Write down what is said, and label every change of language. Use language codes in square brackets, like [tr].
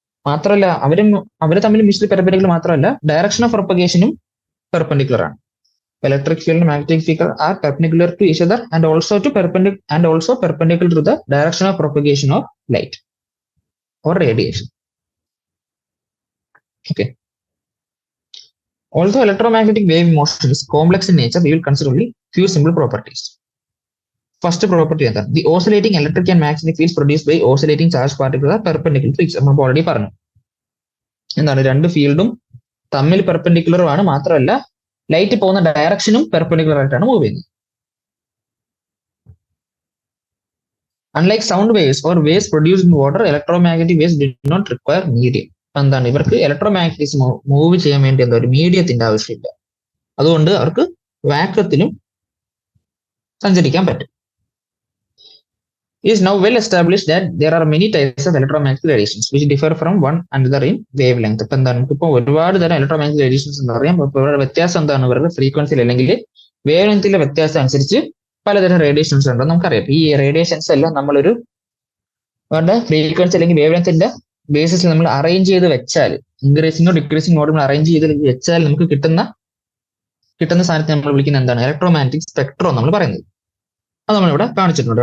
[ml] മാത്രമല്ല അവര് തമ്മിൽ മ്യൂച്വലി പെർപെൻഡിക്കുലർ മാത്രമല്ല, ഡയറക്ഷൻ ഓഫ് പ്രൊപ്പഗേഷനും പെർപെൻഡിക്കുലർ ആണ്. [en] Electric field magnetic field are perpendicular to each other and also perpendicular to the direction of propagation of light or radiation. Okay. Although electromagnetic wave motion is complex in nature, we will consider only few simple properties. First property is that the oscillating electric and magnetic fields produced by oscillating charged particles are perpendicular to each other. [ml] നമ്മൾ already പറഞ്ഞു എന്താണ്, രണ്ട് ഫീൽഡും തമ്മിൽ perpendicular ആണ്. മാത്രമല്ല light പോകുന്ന ഡയറക്ഷനും perpendicular ആയിട്ടാണ് മൂവ് ചെയ്യുന്നത്. [en] Unlike sound waves or waves produced in water, electromagnetic waves do not require medium. [ml] എന്താണ്, ഇവർക്ക് ഇലക്ട്രോമാഗ്നറ്റിക്സ് മൂവ് ചെയ്യാൻ വേണ്ടി എന്താ ഒരു മീഡിയത്തിന്റെ ആവശ്യമില്ല. അതുകൊണ്ട് അവർക്ക് വാക്വത്തിലും സഞ്ചരിക്കാൻ പറ്റും. [en] It is now well established that there are many types of electromagnetic radiations which differ from one another in wavelength. [ml] ഇപ്പൊ എന്താണ്, നമുക്കിപ്പോ ഒരുപാട് തരം ഇലക്ട്രോമാഗ്നറ്റിക് റേഡിയേഷൻസ് എന്ന് പറയാം. അപ്പൊ ഇവരുടെ വ്യത്യാസം എന്താണ്, ഇവരുടെ ഫ്രീക്വൻസിയിൽ അല്ലെങ്കിൽ വേവ് ലെങ്തിലെ വ്യത്യാസം അനുസരിച്ച് പലതരം റേഡിയേഷൻസ് ഉണ്ടെന്ന് നമുക്കറിയാം. ഈ റേഡിയേഷൻസ് എല്ലാം നമ്മളൊരു അവരുടെ ഫ്രീക്വൻസി അല്ലെങ്കിൽ വേവ് ലെങ്ത്തിന്റെ ബേസിസിൽ നമ്മൾ അറേഞ്ച് ചെയ്ത് വെച്ചാൽ, ഇൻക്രീസിങ്ങോ ഡിക്രീസിംഗ് മോഡ് നമ്മൾ അറേഞ്ച് ചെയ്ത് വെച്ചാൽ നമുക്ക് കിട്ടുന്ന സാധനത്തെ നമ്മൾ വിളിക്കുന്ന എന്താണ്, ഇലക്ട്രോമാഗ്നറ്റിക് സ്പെക്ട്രം നമ്മൾ പറയുന്നത്. അത് നമ്മളിവിടെ കാണിച്ചിട്ടുണ്ട്.